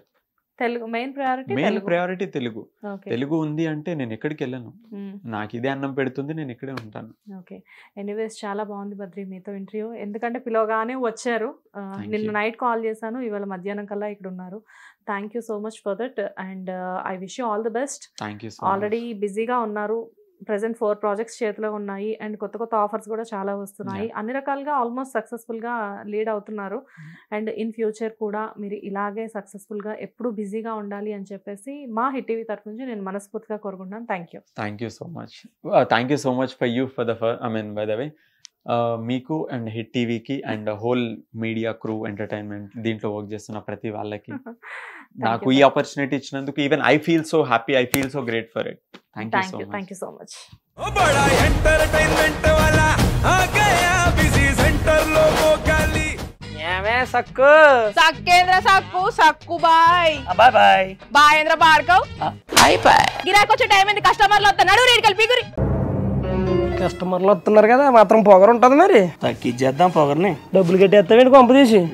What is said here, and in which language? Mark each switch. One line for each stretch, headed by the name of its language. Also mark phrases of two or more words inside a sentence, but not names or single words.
Telugu: తెలుగు మెయిన్
English: main priority
Telugu: తెలుగు. ఓకే తెలుగు ఉంది అంటే నేను ఎక్కడికి వెళ్ళను, నాకు ఇదే అన్నం పెడుతుంది, నేను ఇక్కడే ఉంటాను. ఓకే. ఎనీవేస్ చాలా బాగుంది బద్రి మీతో ఇంటర్వ్యూ, ఎందుకంటే పిలవగానే వచ్చారు. నిన్న you.
English: night call
Telugu: చేశాను, ఇవాళ మధ్యాహ్నం కల్లా ఇక్కడ ఉన్నారు.
English: thank you so much for that, and I wish you all the best. thank you so
Telugu: ఆల్రెడీ బిజీగా ఉన్నారు,
English: present 4 projects
Telugu: చేతిలో ఉన్నాయి, అండ్ కొత్త ఆఫర్స్ కూడా చాలా వస్తున్నాయి. అన్ని రకాలుగా ఆల్మోస్ట్ సక్సెస్ఫుల్గా లీడ్ అవుతున్నారు.
English: and in future
Telugu: కూడా మీరు ఇలాగే సక్సెస్ఫుల్గా ఎప్పుడు బిజీగా ఉండాలి అని చెప్పేసి మా హిట్ టీవీ తరఫు నుంచి నేను మనస్ఫూర్తిగా కోరుకుంటున్నాను.
English: thank you. thank you so much. thank you so much for you for the by the way మీకు అండ్ హిట్ టీవీకి అండ్ whole media crew entertainment
Telugu: దీంట్లో వర్క్ చేస్తున్న ప్రతి వాళ్ళకి నాకు ఈ ఆపర్చునిటీ ఇచ్చినందుకు
English: even I feel so happy, I feel so great for it. thank you so much.
Hindi: बड़ा एंटरटेनमेंट वाला आ गया बिजी सेंटर लोगों का ली
Telugu: ఏమే సక్కు సక్కేంద్ర సక్కు సక్కు బాయ్ బాయ్ బాయ్ బాయేంద్ర భార్గవ్ బాయ్ బాయ్. గిరాకి వచ్చే టైం ఏంది, కస్టమర్లు వస్తున్నాడు, రేటు కలిపి గురి. కస్టమర్లు వస్తున్నారు కదా, మాత్రం పొగరు ఉంటది మరి. తగ్గించేద్దాం పొగర్ని. డబ్బులు కట్టేస్తావేంటి కొంప తీసి?